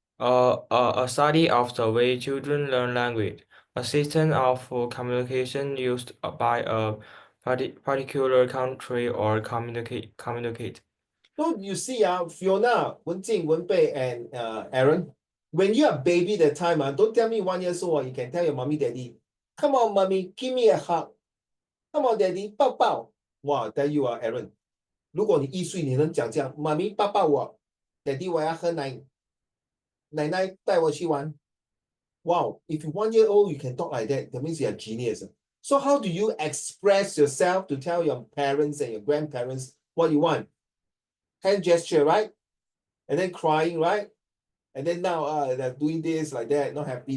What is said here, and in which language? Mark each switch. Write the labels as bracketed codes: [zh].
[en] A study of the way children learn language, a system of communication used by a particular country or communicate. So you see, Fiona, Wenjing, Wenbei, and Aaron, when you are baby that time, don't tell me 1 year old, you can tell your mommy, daddy, come on, mommy, give me a hug. Come on, daddy, 抱抱. Wow, tell you Aaron, [zh] 如果你1岁，你能讲这样，妈咪抱抱我 ，daddy 我要喝奶，奶奶带我去玩。 [en] Wow, if you're 1 year old, you can talk like that. That means you're a genius. So how do you express yourself to tell your parents and your grandparents what you want? Hand gesture, right? And then crying, right? And then now they're doing this like that, not happy.